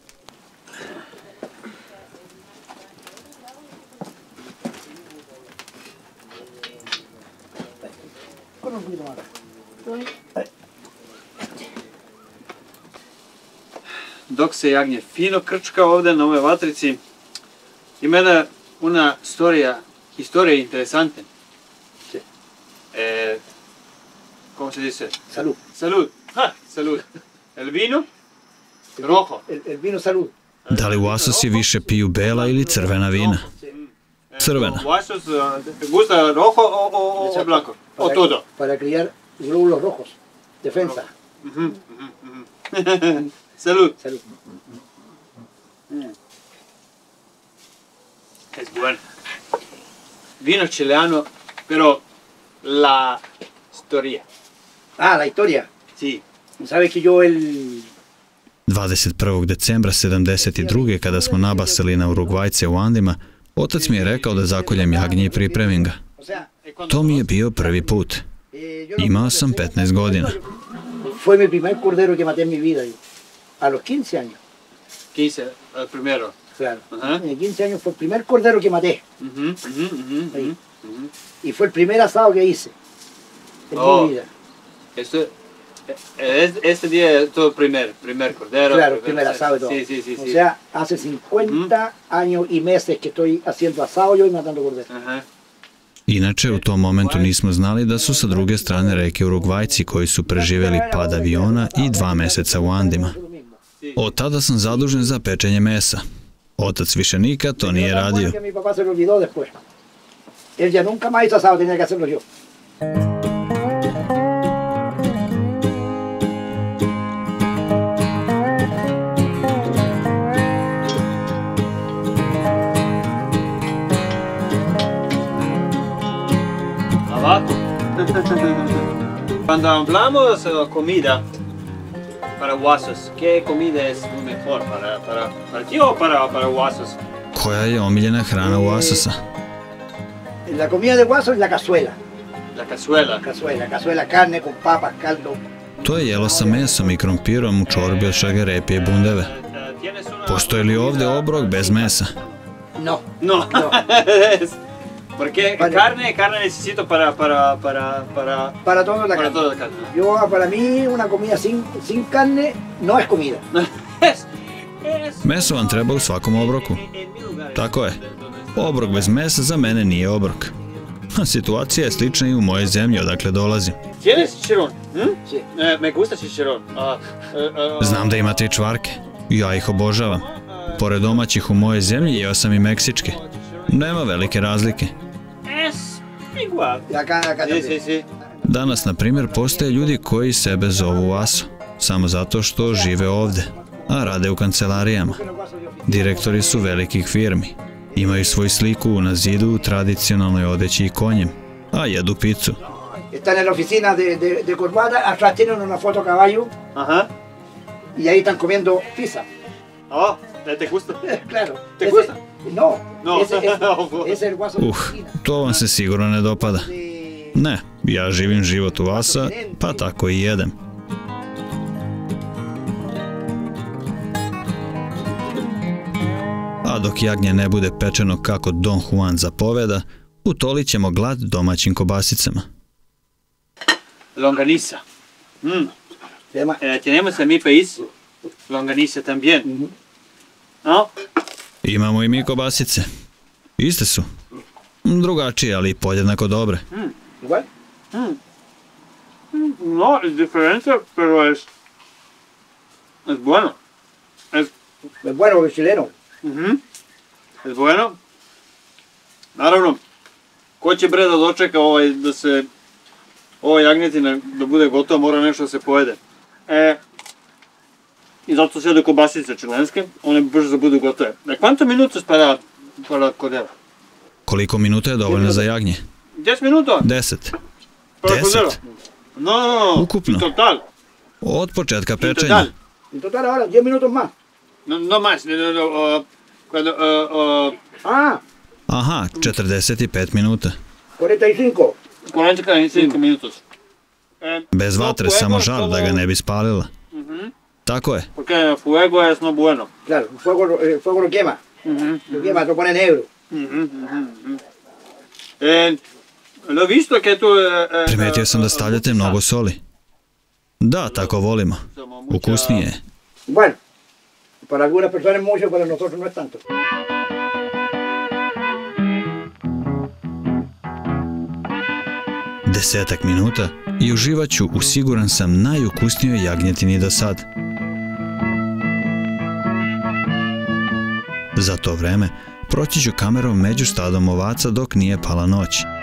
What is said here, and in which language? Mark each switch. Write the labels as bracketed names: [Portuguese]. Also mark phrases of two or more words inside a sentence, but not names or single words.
[Serbian] Dok se jagnje fino krčka ovdje na ovoj vatrici, ima [Spanish] una historija interesante. ¿Cómo se dice? Salud. Salud. ¡Ja! Salud. El vino rojo. El vino salud. [Serbian] Da li Uasosi više piju bela ili crvena vina? Crvena. [Spanish] ¿Uasos te gusta rojo o blanco? O todo. Para criar glóbulos rojos. Defensa. Salud. Salud. Es bueno. Vino chileano, pero la historia. Ah, la historia. Sí. Sabes que yo el 21. [Serbian] decembra 72. kada smo nabasili na Urugvajce u Andima, otac mi je rekao da zakoljem jagnje i pripremim ga. To mi je bio prvi put. Imao sam 15 godina. [Spanish] Fue mi primer cordero que maté en mi vida. A los 15 años. 15, el primero. Claro. Ajá. A 15 años fue el primer cordero que maté. Ahí. Y fue el primer asado que hice en mi vida. Este día es todo primer cordero. Claro, primer asado y todo. Sí. O sea, hace 50 años y meses que estoy haciendo asado yo y matando cordero. Ajá. [Serbian] Inače, u tom momentu nismo znali da su sa druge strane reke Urugvajci koji su preživjeli pad aviona i 2 meseca u Andima. Od tada sam zadužen za pečenje mesa. Otac više nikad to nije radio. [Spanish] Mi papá se lo olvidó después. Él ya nunca más hizo asado, tenía que hacerlo yo. Abajo. Cuando hablamos de comida para Uasos, ¿qué comida es mejor para ti o para Uasos? [Serbian] Koja je omiljena hrana Uasosa? [Spanish] La comida de Guaso es la cazuela. La cazuela. Cazuela, carne con papas, caldo. [Serbian] To je jelo sa mesom i krompirom u čorbi od šargarepe i bundeve. Postoji li ovdje obrok bez mesa? [Spanish] No. Porque carne necesito para toda la carne. Para mí una comida sin carne no es comida. [Serbian] Meso vam treba u svakom obroku. Tako je. Obrok bez mesa za mene nije obrok. Situacija je slična i u mojoj zemlji odakle dolazim. [Spanish] ¿Tienes chicharrón? Me gusta chicharrón. [Serbian] Znam da imate i čvarke. Ja ih obožavam. Pored domaćih u mojoj zemlji jeo sam i meksičke. Nema velike razlike. Danas, na primjer, postoje ljudi koji sebe zovu Uaso, samo zato što žive ovde, a rade u kancelarijama. Direktori su velikih firmi. Imaju svoju sliku na zidu u tradicionalnoj odeći i konjem. a jedu picu. [Spanish] Están en la oficina de Corbata, atrás tienen una foto a caballo. Ajá. Y ahí están comiendo pizza. Oh, ¿te gusta? Claro. ¿Te gusta? No, No. ese es el guaso de la oficina. [Serbian] To vam se sigurno ne dopada. Ne, ja živim život u Vasa, pa tako i jedem. A dok jagnje ne bude pečeno kako Don Juan zapoveda, utolit ćemo glad domaćim kobasicama. [Spanish] Longaniza. Tenemos en mi país longaniza también. ¿No? [Serbian] Imamo i mi kobasice. Iste su. Drugačije, ali podjednako dobre. [Spanish] Igual. No, es diferente, pero es bueno. Es bueno, es chileno. Es bueno. [Serbian] Naravno, ko će bre da dočeka da se ova jagnjetina da bude gotova, mora nešto da se pojede. I zato se jedu kobasice čilenske, one brže da budu gotove. [Spanish] Quanto minutos para cordero? [Serbian] Koliko minuta je dovoljno za jagnje? 10 minuta? 10. [Spanish] Para 10? cordero? No. [Serbian] Ukupno? [Spanish] En total. [Serbian] Od početka pečenja? [Spanish] En total ahora, 10 minutos más. No más. [Serbian] Aha, 45 minuta. 45. [Spanish] 45 minutos. [Serbian] Bez vatre, samo žar da ga ne bi spalila. Tako je. [Spanish] Porque fuego es no bueno. Claro, el fuego lo quema. Lo quema, lo pone negro. Lo visto que tu... [Serbian] Primetio sam da stavljate mnogo soli. Da, tako volimo. Ukusnije je. [Spanish] Bueno, para algunas personas es mucho, para nosotros no es tanto. [Serbian] Desetak minuta i uživat ću u, siguran sam, najukusnijoj jagnjetini do sad. Za to vreme proći ću kamerom među stadom ovaca dok nije pala noć.